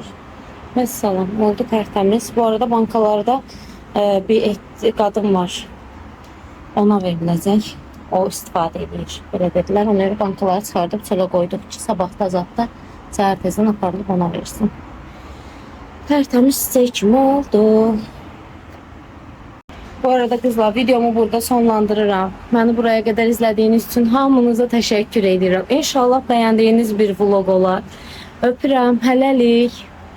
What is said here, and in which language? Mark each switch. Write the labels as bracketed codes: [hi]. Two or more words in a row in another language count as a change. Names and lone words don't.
[az] Məsələn, oldu tərtəmiz. Bu arada bankalarda bir qadın var. Ona veriləcək. O istifadə edir. Belə dedilər. Onları bankalara çıxardıb çölə qoyduq ki, sabah da səhər tezdən aparılıb ona versin. Tərtəmiz çiçək kimi oldu. [tr] Bu arada kızlar, videomu burada sonlandırıram. Beni buraya kadar izlediğiniz için hamınıza teşekkür ederim. [az] İnşallah beğendiğiniz bir vlog olar. Öpürəm, hələlik.